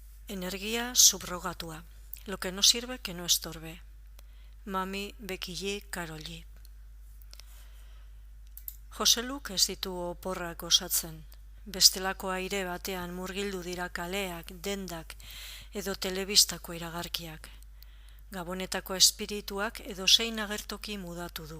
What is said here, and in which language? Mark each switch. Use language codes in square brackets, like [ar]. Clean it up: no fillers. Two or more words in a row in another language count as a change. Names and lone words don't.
[eu] Energía subrogatua. [es] Lo que no sirve que no estorbe. Mami Becky G. Carol G. [eu] Joseluk ez ditu oporrak osatzen. Bestelako aire batean murgildu dira kaleak, dendak edo telebistako iragarkiak. Gabonetako espirituak edo zein agertoki mudatu du.